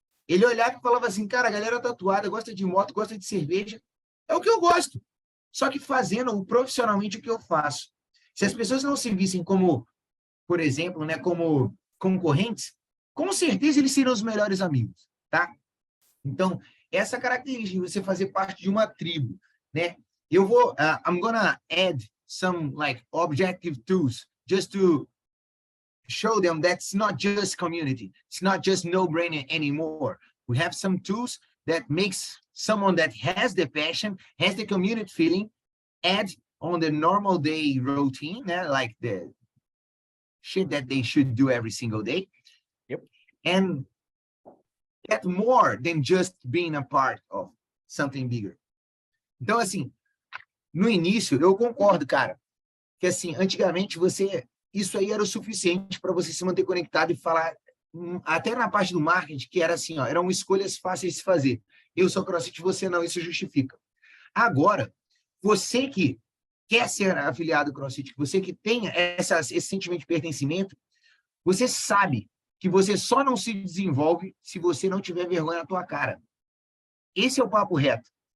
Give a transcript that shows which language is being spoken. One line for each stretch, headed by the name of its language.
Portuguese: Ele olhava e falava assim, cara, a galera tatuada, gosta de moto, gosta de cerveja, é o que eu gosto, só que fazendo profissionalmente o que eu faço. Se as pessoas não se vissem como, por exemplo, né, como concorrentes, com certeza eles seriam os melhores amigos, tá? Então, essa característica de você fazer parte de uma tribo, né? Eu vou,
English: I'm gonna add some like objective tools just to show them that's not just community. It's not just no-brainer anymore. We have some tools that makes someone that has the passion, has the community feeling, add on the normal day routine, like the shit that they should do every single day. Yep. And get more than just being a part of something bigger.
Portuguese: Então, assim, no início, eu concordo, cara, que, assim, antigamente isso aí era o suficiente para você se manter conectado e falar, até na parte do marketing, que era assim, ó, eram escolhas fáceis de se fazer. Eu sou CrossFit, você não, isso justifica. Agora, você que quer ser afiliado ao CrossFit, você que tem esse sentimento de pertencimento, você sabe que você só não se desenvolve se você não tiver vergonha na tua cara. Esse é o papo reto.